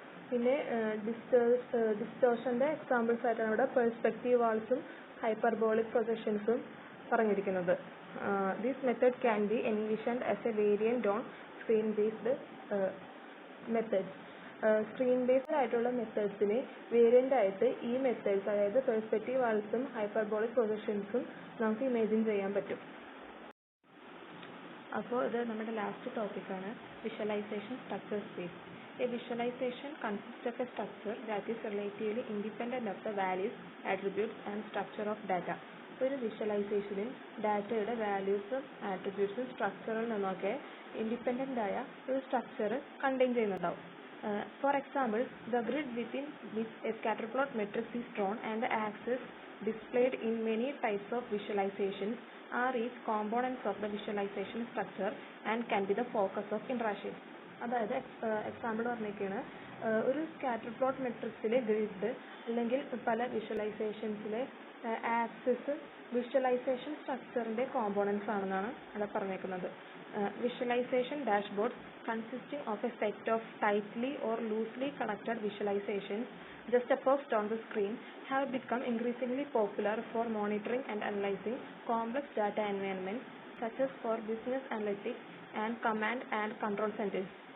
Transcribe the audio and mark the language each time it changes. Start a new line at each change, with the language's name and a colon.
Malayalam: പിന്നെ ഡിസ്റ്റോർഷൻ്റെ എക്സാമ്പിൾസ് ആയിട്ടാണ് ഇവിടെ പെർസ്പെക്റ്റീവ് വാൾസും ഹൈപ്പർബോളിക് പ്രൊജക്ഷൻസും പറഞ്ഞിരിക്കുന്നത്.
English: This method can be envisioned as a variant on screen-based methods.
Malayalam: Screen based ആയിട്ടുള്ള മെത്തേഡ്സിന് variant ആയിട്ട് ഈ മെത്തേഡ്സ്, അതായത് പെർസ്പെക്റ്റീവ് വാൾസും ഹൈപ്പർബോളിക് പ്രൊജക്ഷൻസും നമുക്ക് ഇമാജിൻ ചെയ്യാൻ പറ്റും. അപ്പോൾ ഇത് നമ്മുടെ ലാസ്റ്റ് ടോപ്പിക്കാണ്, visualisation structure space.
English: A visualization consists of a structure that is relatively independent of the values, attributes and structure of data.
Malayalam: ഒരു വിഷ്വലൈസേഷനിൽ ഡാറ്റയുടെ വാല്യൂസും ആട്രിബ്യൂട്ട്സും സ്ട്രക്ചറിൽ നിന്നൊക്കെ ഇൻഡിപെൻഡൻ്റ് ആയ ഒരു സ്ട്രക്ചർ കണ്ടെയ്ൻ ചെയ്യുന്നുണ്ടാവും.
English: For example, the grid within which a scatter plot matrix is drawn and the axes displayed in many types of visualizations are each components of the visualization structure and can be the focus of interaction.
Malayalam: അതായത് example പറഞ്ഞിരിക്കുകയാണ്, ഒരു scatter plot മെട്രിക്സിലെ grid അല്ലെങ്കിൽ പല വിഷ്വലൈസേഷൻസിലെ axis visualisation സ്ട്രക്ചറിൻ്റെ components ആണെന്നാണ് അവിടെ പറഞ്ഞേക്കുന്നത്.
English: Visualization dashboards consisting of a set of tightly or loosely connected visualizations juxtaposed on the screen have become increasingly popular for monitoring and analyzing complex data environments such as for business analytics and command and control centers.